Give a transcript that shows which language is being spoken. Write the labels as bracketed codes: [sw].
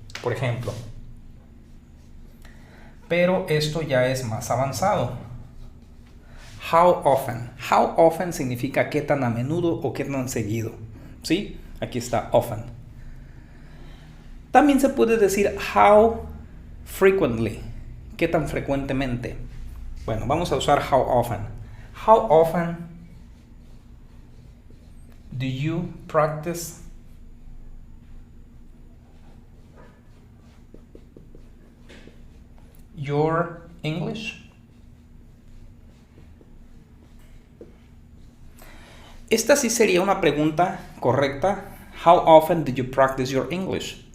[es] Por ejemplo, pero esto ya es más avanzado. [en] How often? [es] How often significa qué tan a menudo o qué tan seguido. ¿Sí? Aquí está often. También se puede decir how frequently. ¿Qué tan frecuentemente? Bueno, vamos a usar how often. [en] How often do you practice your English? [es] Esta sí sería una pregunta correcta. [en] How often do you practice your English?